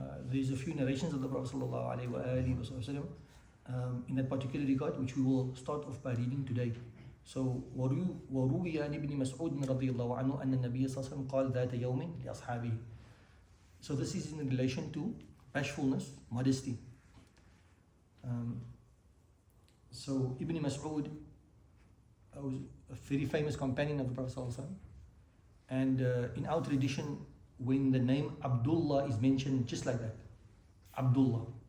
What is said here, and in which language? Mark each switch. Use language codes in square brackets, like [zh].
[en] There's a few narrations of the Prophet ﷺ in that particular regard, which we will start off by reading today. [ar] So وروي عن ابن مسعود رضي الله عنه أن النبي صلى الله عليه وسلم قال ذات يوم لأصحابه. [en] So this is in relation to bashfulness, modesty. So Ibn Mas'ud was a very famous companion of the Prophet ﷺ. And in our tradition, when the name Abdullah is mentioned just like that, Abdullah.